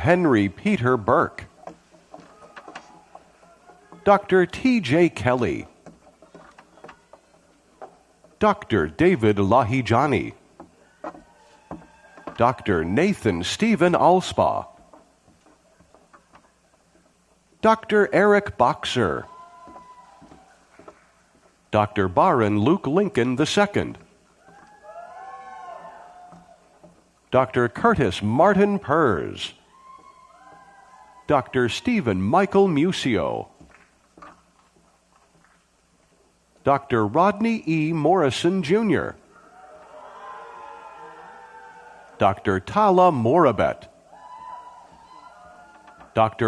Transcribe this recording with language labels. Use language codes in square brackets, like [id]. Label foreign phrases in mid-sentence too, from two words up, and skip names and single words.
[en] Henry Peter Burke. Dr. T.J. Kelly. Dr. David Lahijani. Dr. Nathan Stephen Alspa. Dr. Eric Boxer. Dr. Baron Luke Lincoln II. Dr. Curtis Martin Pers. Dr. Stephen Michael Musio. Dr. Rodney E. Morrison, Jr. Dr. Tala Morabet. Dr.